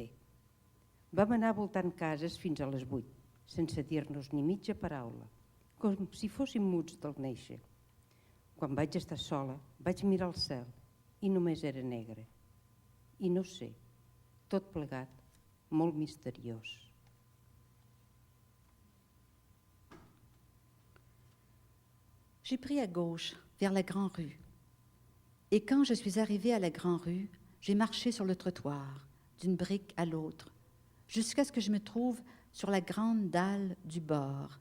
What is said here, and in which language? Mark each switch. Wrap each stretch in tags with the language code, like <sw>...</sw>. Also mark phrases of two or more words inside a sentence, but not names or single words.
<ca>Vam anar voltant cases fins a les 8, sense dir-nos ni mitja paraula, com si fóssim muts del néixer. Quan vaig estar sola, vaig mirar al cel i només era negre. I no sé, tot plegat, molt misteriós.</ca> <fr>J'ai pris à gauche, vers la Grande Rue. Et quand je suis arrivée à la Grande Rue, j'ai marché sur le trottoir, d'une brique à l'autre, jusqu'à ce que je me trouve sur la grande dalle du bord.</fr>